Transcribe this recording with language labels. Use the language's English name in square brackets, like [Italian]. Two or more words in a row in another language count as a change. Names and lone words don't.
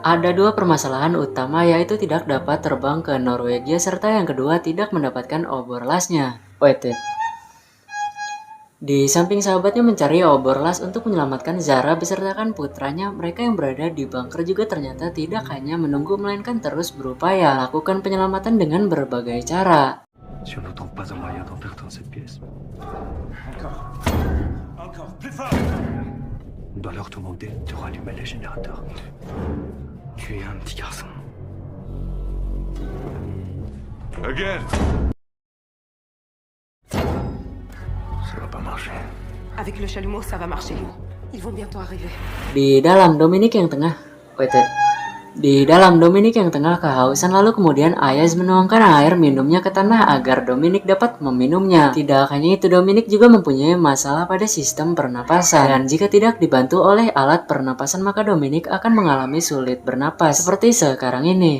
[Indonesian] Ada dua permasalahan utama, yaitu tidak dapat terbang ke Norwegia serta yang kedua tidak mendapatkan obor lasnya. Di samping sahabatnya mencari obor las untuk menyelamatkan Zara besertakan putranya, mereka yang berada di bunker juga ternyata tidak hanya menunggu, melainkan terus berupaya lakukan penyelamatan dengan berbagai cara. [French] Je n'entends pas un moyen d'entrer dans cette pièce. Encore, plus fort! On doit leur demander de rallumer les générateurs. Tu es un petit garçon. Again. Ça va pas marcher. Avec le chalumeau, ça va marcher. Ils vont bientôt arriver. [Indonesian] Di dalam Dominic yang tengah Di dalam Dominic yang tengah kehausan, lalu kemudian Ayaz menuangkan air minumnya ke tanah agar Dominic dapat meminumnya. Tidak hanya itu, Dominic juga mempunyai masalah pada sistem pernapasan, dan jika tidak dibantu oleh alat pernapasan maka Dominic akan mengalami sulit bernapas seperti sekarang ini.